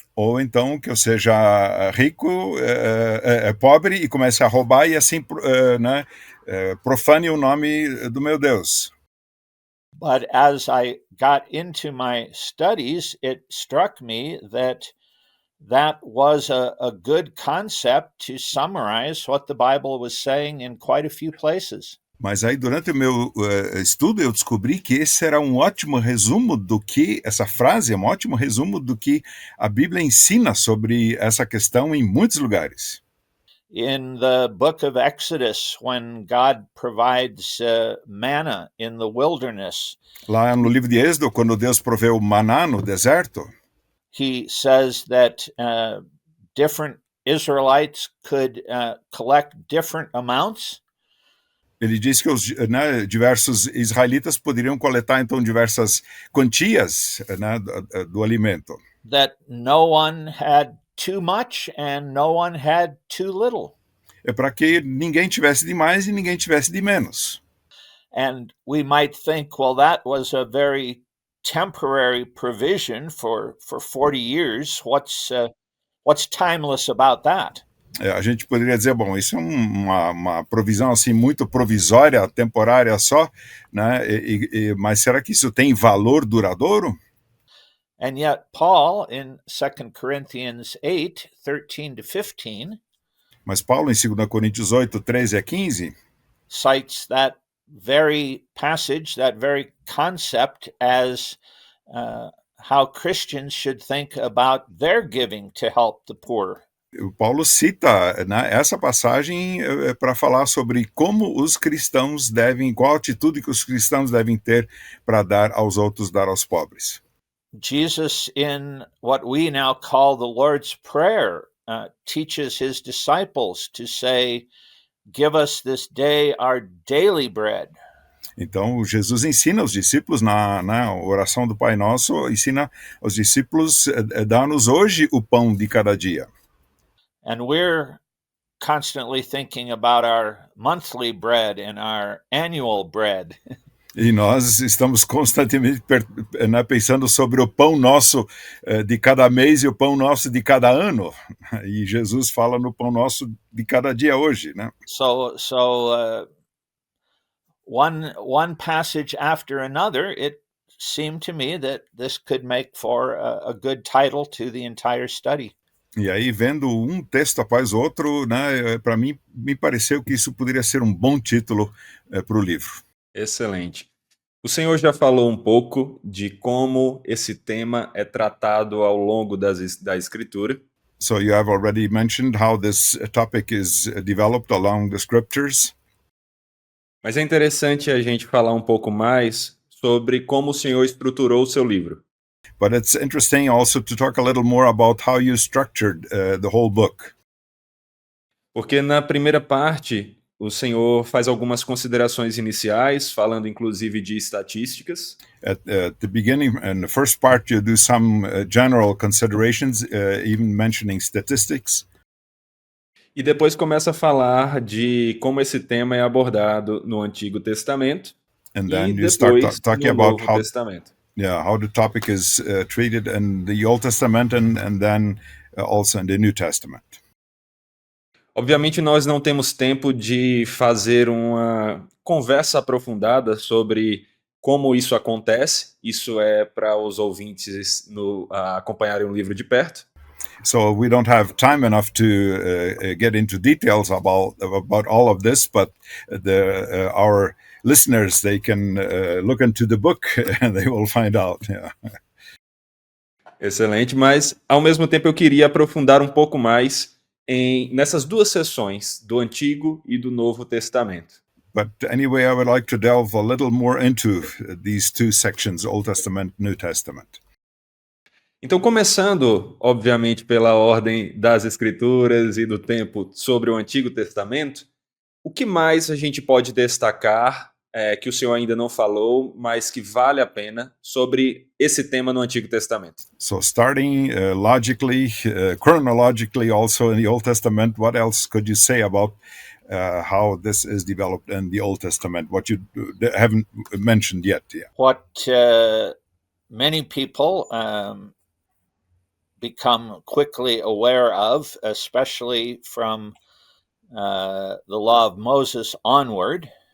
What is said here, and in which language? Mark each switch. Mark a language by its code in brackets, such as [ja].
[pt] Ou então que eu seja rico, pobre e comece a roubar e assim, né, profane o nome do meu Deus. [en] But as I got into my studies, it struck me that was a good concept to summarize what the Bible was saying in quite a few places. [pt] Mas aí, durante o meu estudo, eu descobri que esse era um ótimo resumo do que, essa frase é um ótimo resumo do que a Bíblia ensina sobre essa questão em muitos lugares. [en] In the book of Exodus, when God provides manna in the wilderness, [pt] Lá no livro de Êxodo, quando Deus proveu maná no deserto, [en] he says that different Israelites could collect different amounts. [pt] ele diz que né, diversos israelitas poderiam coletar, então, diversas quantias, né, do alimento. [en] That no one had too much and no one had too little. [pt] É para que ninguém tivesse de mais e ninguém tivesse de menos. [en] And we might think, well, that was a very temporary provision for 40 years. What's timeless about that? [pt] A gente poderia dizer, bom, isso é uma provisão assim muito provisória, temporária só, né? Mas será que isso tem valor duradouro? [en] And yet Paul in 2 Corinthians 8:13-15 [pt] Mas Paulo em 2 Coríntios 8, 13 a 15 [en] cites that very passage, that very concept as how Christians should think about their giving to help the poor. [pt] O Paulo cita, né, essa passagem para falar sobre como os cristãos devem, qual a atitude que os cristãos devem ter para dar aos outros, dar aos pobres. [en] Jesus, in what we now call the Lord's Prayer, teaches his disciples to say, "Give us this day our daily bread." [pt] Então, Jesus ensina os discípulos, na oração do Pai Nosso, ensina os discípulos, dá-nos hoje o pão de cada dia. [en] And we're constantly thinking about our monthly bread and our annual bread. [pt] E nós estamos constantemente pensando sobre o pão nosso de cada mês e o pão nosso de cada ano. E Jesus fala no pão nosso de cada dia hoje, né? [en] So one passage after another, it seemed to me that this could make for a good title to the entire study. [pt] E aí, vendo um texto após outro, né, para mim, me pareceu que isso poderia ser um bom título para o livro. Excelente. O senhor já falou um pouco de como esse tema é tratado ao longo da Escritura. [en] So you have already mentioned how this topic is developed along the scriptures. [pt] Mas é interessante a gente falar um pouco mais sobre como o senhor estruturou o seu livro. [en] But it's interesting also to talk a little more about how you structured the whole book. [pt] Porque na primeira parte, o senhor faz algumas considerações iniciais, falando inclusive de estatísticas. [en] At the beginning, in the first part, you do some general considerations, even mentioning statistics. [pt] E depois começa a falar de como esse tema é abordado no Antigo Testamento [en] And then [pt] e [en] you start [pt] depois [en] talking [pt] no [en] about [pt] Novo Testamento. [en] how the topic is treated in the Old Testament and then also in the New Testament. [pt] Obviamente nós não temos tempo de fazer uma conversa aprofundada sobre como isso acontece. Isso é para os ouvintes acompanharem o livro de perto. [en] So we don't have time enough to get into details about all of this, but our listeners, they can look into the book and they will find out. Yeah. [pt] Excelente, mas ao mesmo tempo eu queria aprofundar um pouco mais nessas duas seções, do Antigo e do Novo Testamento. [en] But anyway, I would like to delve a little more into these two sections, Old Testament, New Testament. [pt] Então, começando, obviamente, pela ordem das Escrituras e do tempo sobre o Antigo Testamento, o que mais a gente pode destacar que o senhor ainda não falou, mas que vale a pena sobre esse tema no Antigo Testamento? [en] So starting logically, chronologically also in the Old Testament, what else could you say about how this is developed in the Old Testament, what you haven't mentioned yet? Yeah. What many people become quickly aware of, especially from the law of Moses onward,